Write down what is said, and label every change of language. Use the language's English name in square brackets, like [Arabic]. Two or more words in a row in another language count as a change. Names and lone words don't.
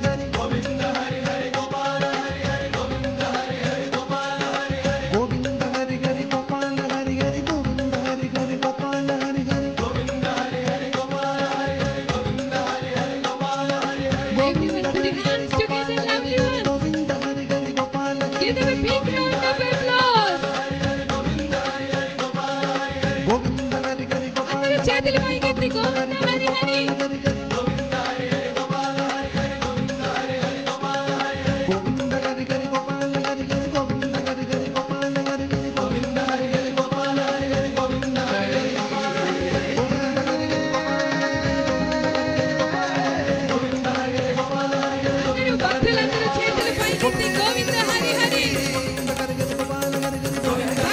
[Sanskrit] हरि गोविंद हरि हरि गोपाल हरि हरि गोविंद हरि हरि गोपाल हरि हरि गोविंद हरि हरि गोपाल हरि हरि गोविंद हरि हरि गोपाल हरि हरि गोविंद हरि हरि गोपाल हरि हरि गोविंद हरि हरि गोपाल हरि हरि गोविंद हरि हरि गोपाल हरि हरि गोविंद हरि हरि गोपाल हरि [English] Give them a big round of applause. [Sanskrit] गोविंद हरि हरि गोपाल हरि हरि गोविंद हरि हरि गोपाल [Telugu] అందరూ చేతులు పైకెత్తి గోవింద హరి హరి [Sanskrit] गोविंद हरि हरि गोपाल हरि हरि गोविंद हरि हरि गोपाल हरि हरि गोविंद हरि हरि गोपाल हरि हरि गोविंद हरि हरि गोपाल हरि हरि गोविंद हरि हरि गोपाल हरि हरि गोविंद हरि हरि गोपाल हरि हरि गोविंद हरि हरि गोपाल हरि हरि [Telugu] అందరూ భక్తులందరూ చేతులు పైకెత్తి గోవింద హరి హరి [Sanskrit] गोविंद हरि हरि गोपाल हरि हरि